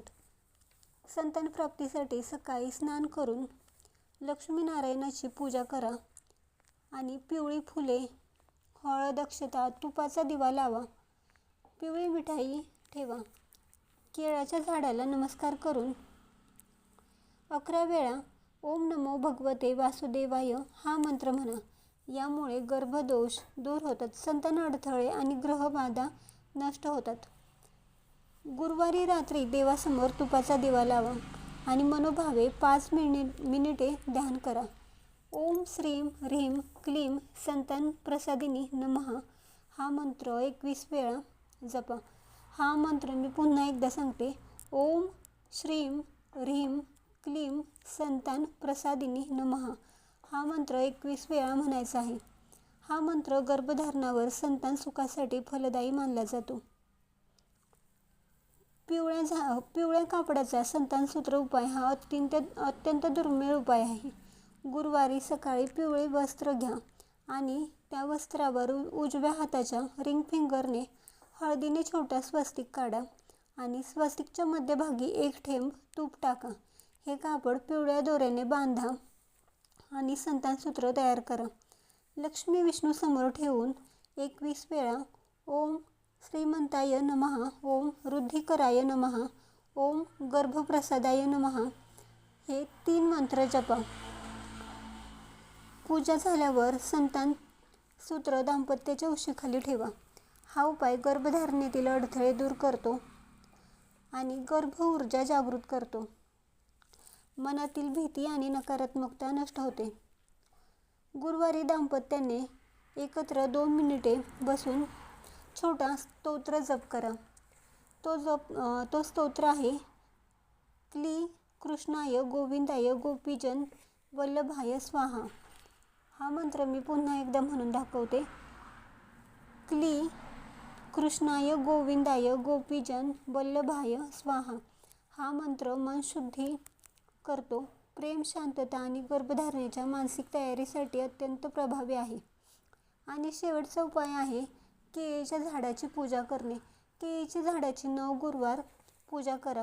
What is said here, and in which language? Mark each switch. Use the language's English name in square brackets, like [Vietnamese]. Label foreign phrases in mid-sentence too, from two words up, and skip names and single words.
[Marathi] संतान प्राप्तीसाठी सकाळी स्नान करून लक्ष्मीनारायणाची पूजा करा आणि पिवळी फुले, हळद, अक्षता, तुपाचा दिवा लावा, पिवळी मिठाई ठेवा, केळाच्या झाडाला नमस्कार करून 11 वेळा [Sanskrit] ओम नमो भगवते वासुदेवाय [Marathi] हा मंत्र म्हणा। यामुळे गर्भदोष दूर होतात, संतान अडथळे आणि ग्रहबाधा नष्ट होतात। गुरुवारी रात्री देवासमोर तुपाचा दिवा लावा आणि मनोभावे 5 मिनिटे ध्यान करा। [Sanskrit] ओम श्रीम ह्रीम क्लीम संतान प्रसादिनी नमः [Marathi] हा मंत्र 21 वेळा जपा। हा मंत्र मी पुन्हा एकदा सांगते, [Sanskrit] ओम श्रीम ह्रीम क्लीम संतान प्रसादिनी नमः [Marathi] हा मंत्र 21 वेळा म्हणायचा आहे। हा मंत्र गर्भधारणावर संतान सुखासाठी फलदायी मानला जातो। पिवळ्या कापडाचा संतान सूत्र उपाय हा अत्यंत दुर्मिळ उपाय आहे। गुरुवारी सकाळी पिवळे वस्त्र घ्या आणि त्या वस्त्रावर उजव्या हाताच्या [English] ring fingerने [Marathi] हळदीने छोटा स्वस्तिक काढा आणि स्वस्तिकच्या मध्यभागी 1 थेंब तूप टाका। हे कापड पिवळ्या दोऱ्याने बांधा आणि संतान सूत्र तयार करा। लक्ष्मी विष्णू समोर ठेवून 21 वेळा [Sanskrit] ओम श्रीमंताय नमः, ओम रुद्धिकराय नमः, ओम गर्भप्रसादाय नमः [Marathi] हे 3 मंत्र जपा। पूजा झाल्यावर संतान सूत्र दाम्पत्याच्या उशीखाली ठेवा। हा उपाय गर्भधारणेतील अडथळे दूर करतो आणि गर्भ ऊर्जा जागृत करतो। मनातील भीती आणि नकारात्मकता नष्ट होते। गुरुवारी दाम्पत्याने एकत्र 2 मिनिटे बसून छोटा स्तोत्र जप करा। तो स्तोत्र आहे, [Sanskrit] क्ली कृष्णाय गोविंदाय गोपीजन वल्लभाय स्वाहा। [Marathi] हा मंत्र मी पुन्हा एकदा म्हणून दाखवते, [Sanskrit] क्ली कृष्णाय गोविंदाय गोपीजन वल्लभाय स्वाहा। [Marathi] हा मंत्र मन शुद्धी करतो, प्रेम, शांतता आणि गर्भधारणेच्या मानसिक तयारीसाठी अत्यंत प्रभावी आहे। आणि शेवटचा उपाय आहे केळीच्या झाडाची पूजा करणे। केळीच्या झाडाची 9 गुरुवार पूजा करा।